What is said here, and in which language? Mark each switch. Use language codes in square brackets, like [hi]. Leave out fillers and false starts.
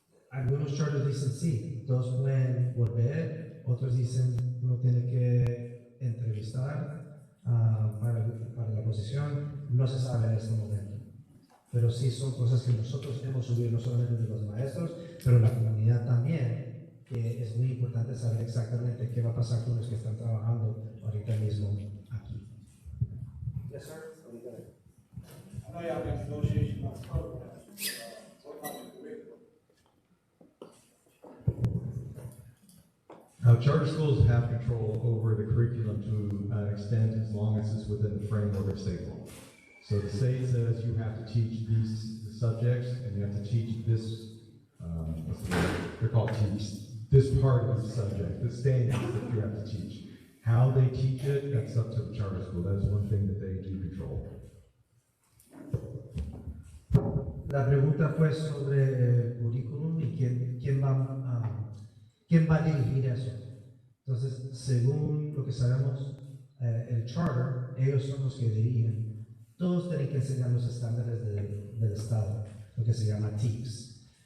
[es] Algunos charters dicen sí, todos pueden volver, otros dicen uno tiene que entrevistar para la posición, no se sabe en este momento. Pero sí son cosas que nosotros hemos subido, no solamente de los maestros, pero la comunidad también, que es muy importante saber exactamente qué va a pasar con los que están trabajando ahorita mismo aquí. [en] Yes, sir. What do you got? I know y'all been negotiating on programs. What kind of curriculum? Charter schools have control over the curriculum to an extent as long as it's within the framework of state law. So the state says you have to teach these subjects and you have to teach this, what's the word? They're called teach, this part of the subject, the standards that you have to teach. How they teach it, that's up to the charter school. That's one thing that they do control. [es] La pregunta fue sobre el currículum y quién va a dirigir eso. Entonces, según lo que sabemos, el charter, ellos son los que dirigen. Todos tienen que enseñar los estándares del Estado, lo que se llama TICS.